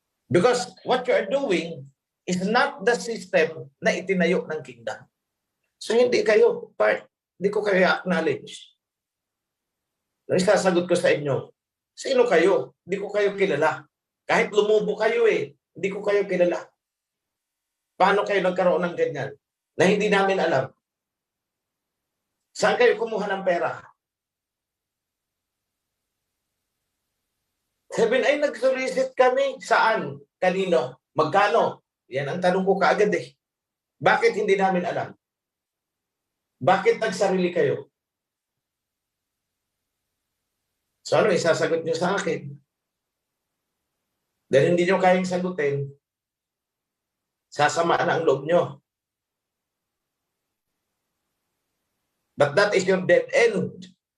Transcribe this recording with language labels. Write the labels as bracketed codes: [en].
[en] Because what you are doing is not the system [tl] na itinayo ng [en] kingdom. [tl] So hindi kayo part. Hindi ko kayo acknowledge. Nang isasagot ko sa inyo, sino kayo? Hindi ko kayo kilala. Kahit lumubo kayo hindi ko kayo kilala. Paano kayo nagkaroon ng ganyan? Na hindi namin alam. Saan kayo kumuha ng pera? Sabi ay nag-solicit kami. Saan? Kanino? Magkano? Yan ang tanong ko kaagad Bakit hindi namin alam? Bakit nagsarili kayo? So ano, isasagot nyo sa akin? Dahil hindi nyo kayang sagutin, sasama na ang loob nyo. [en] But that is your dead end.